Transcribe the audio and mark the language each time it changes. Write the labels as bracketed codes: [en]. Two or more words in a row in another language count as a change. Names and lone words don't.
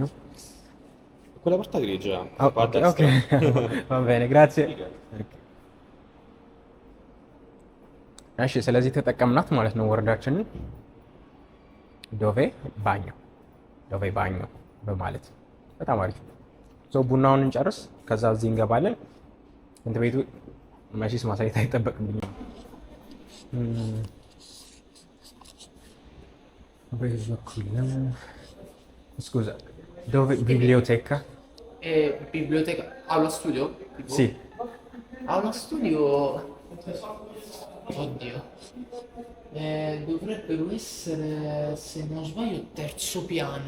[it] Quella porta grigia. Oh, qua a destra. ok, va bene, grazie. [am] እሺ ስለዚህ ተጠቀምናት ማለት ነው ወርዳችንን [it] dove bagno [am] በማለት በጣም አሪፍ። ሶ ቡናውን እንጨርስ፣ ከዛ እዚህ እንገባለን። እንት ቤቱ መቼስ ማሳየት አይጠበቅብኝም። በዚህ በኩል [it] scusa, dove biblioteca? Biblioteca, aula studio? Tipo? Sì. Aula studio... Oddio. Dovrebbero essere, se non sbaglio, terzo piano.